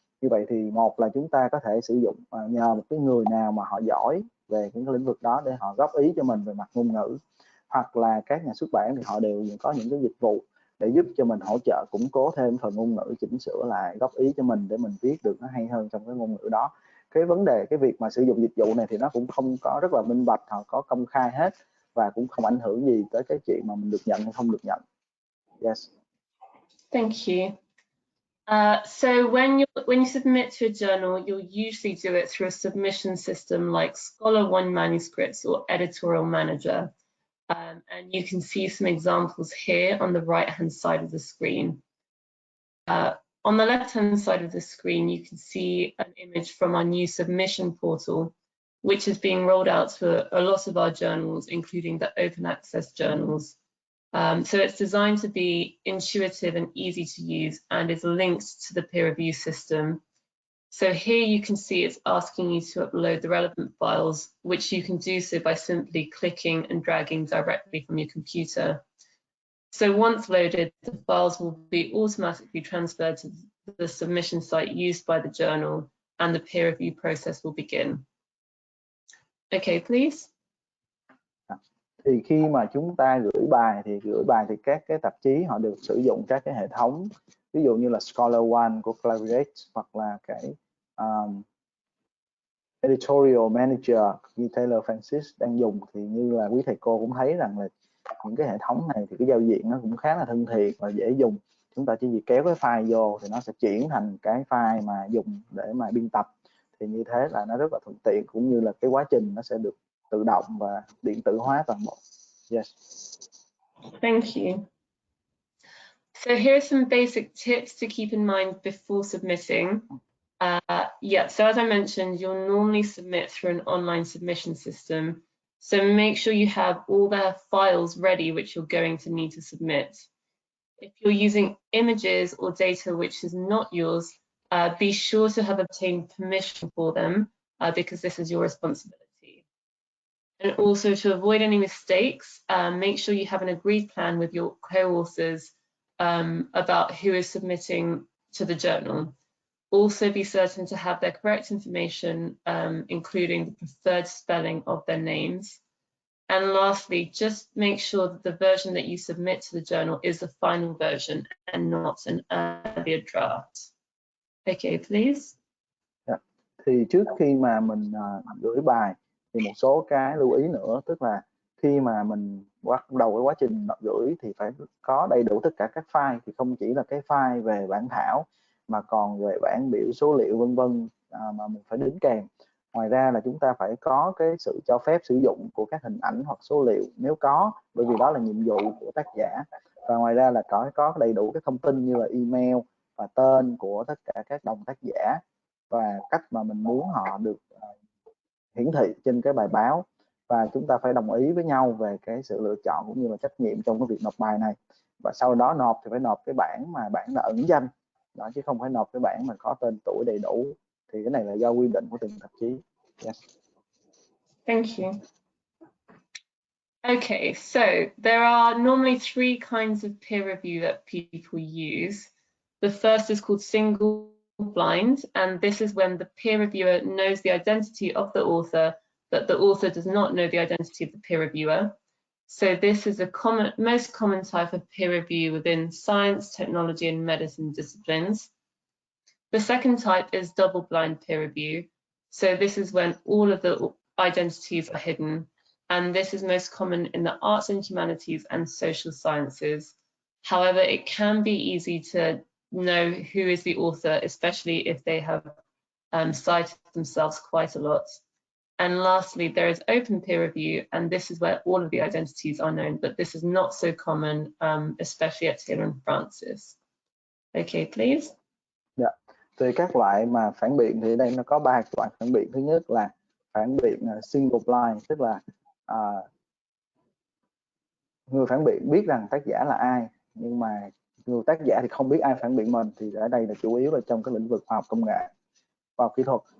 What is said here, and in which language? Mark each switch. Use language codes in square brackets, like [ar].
[vi] Như vậy thì một là chúng ta có thể sử dụng nhờ một cái người nào mà họ giỏi về cái lĩnh vực đó để họ góp ý cho mình về mặt ngôn ngữ, hoặc là các nhà xuất bản thì họ đều có những cái dịch vụ để giúp cho mình hỗ trợ củng cố thêm phần ngôn ngữ, chỉnh sửa lại, góp ý cho mình để mình viết được nó hay hơn trong cái ngôn ngữ đó. Cái vấn đề cái việc mà sử dụng dịch vụ này thì nó cũng không có rất là minh bạch, họ có công khai hết và cũng không ảnh hưởng gì tới cái chuyện mà mình được nhận hay không được nhận. [en] Yes. Thank you. So when you submit to a journal, you'll usually do it through a submission system like Scholar One Manuscripts or Editorial Manager. And you can see some examples here on the right-hand side of the screen. On the left-hand side of the screen, you can see an image from our new submission portal, which is being rolled out to a lot of our journals, including the open access journals. So it's designed to be intuitive and easy to use and is linked to the peer review system. So here you can see it's asking you to upload the relevant files, which you can do so by simply clicking and dragging directly from your computer. So once loaded, the files will be automatically transferred to the submission site used by the journal and the peer review process will begin. Okay, please. [vi] Thì khi mà chúng ta gửi bài thì các cái tạp chí họ được sử dụng các cái hệ thống, ví dụ như là Scholar One của Collaborate hoặc là cái Editorial Manager như Taylor Francis đang dùng, thì như là quý thầy cô cũng thấy rằng là những cái hệ thống này thì cái giao diện nó cũng khá là thân thiện và dễ dùng. Chúng ta chỉ việc kéo cái file vô thì nó sẽ chuyển thành cái file mà dùng để mà biên tập, thì như thế là nó rất là thuận tiện, cũng như là cái quá trình nó sẽ được tự động và điện tử hóa toàn bộ. [en] Yes. Thank you. So here are some basic tips to keep in mind before submitting. So as I mentioned, you'll normally submit through an online submission system. So make sure you have all the files ready which you're going to need to submit. If you're using images or data which is not yours, be sure to have obtained permission for them because this is your responsibility. And also, to avoid any mistakes, make sure you have an agreed plan with your co-authors about who is submitting to the journal. Also be certain to have their correct information, including the preferred spelling of their names. And lastly, just make sure that the version that you submit to the journal is the final version and not an earlier draft. Okay, please. [vi] Thì trước khi mà mình gửi bài thì một số cái lưu ý nữa, tức là khi mà mình bắt đầu cái quá trình gửi thì phải có đầy đủ tất cả các file, thì không chỉ là cái file về bản thảo mà còn về bảng biểu số liệu vân vân mà mình phải đính kèm. Ngoài ra là chúng ta phải có cái sự cho phép sử dụng của các hình ảnh hoặc số liệu nếu có, bởi vì đó là nhiệm vụ của tác giả. Và ngoài ra là có đầy đủ các thông tin như là email và tên của tất cả các đồng tác giả và cách mà mình muốn họ được hiển thị trên cái bài báo, và chúng ta phải đồng ý với nhau về cái sự lựa chọn cũng như là trách nhiệm trong cái việc nộp bài này. Và sau đó nộp thì phải nộp cái bản mà bản đã ẩn danh đó, chứ không phải nộp cái bản mà có tên tuổi đầy đủ. Thì cái này là do quy định của từng tạp chí. [en] Yes. Thank you. Okay, so there are normally three kinds of peer review that people use. The first is called single blind, and this is when the peer reviewer knows the identity of the author, but the author does not know the identity of the peer reviewer. So this is a most common type of peer review within science, technology, and medicine disciplines. The second type is double-blind peer review. So this is when all of the identities are hidden, and this is most common in the arts and humanities and social sciences. However, it can be easy to know who is the author, especially if they have cited themselves quite a lot. And lastly, there is open peer review, and this is where all of the identities are known, but this is not so common, especially at Taylor and Francis. Okay, please. [vi] Dạ. Về các loại mà phản biện thì đây nó có 3 loại phản biện. Thứ nhất là phản biện single blind, tức là người phản biện biết rằng tác giả là ai, nhưng mà người tác giả thì không biết ai phản biện mình. Thì ở đây là chủ yếu là trong cái lĩnh vực khoa học công nghệ, khoa học kỹ thuật.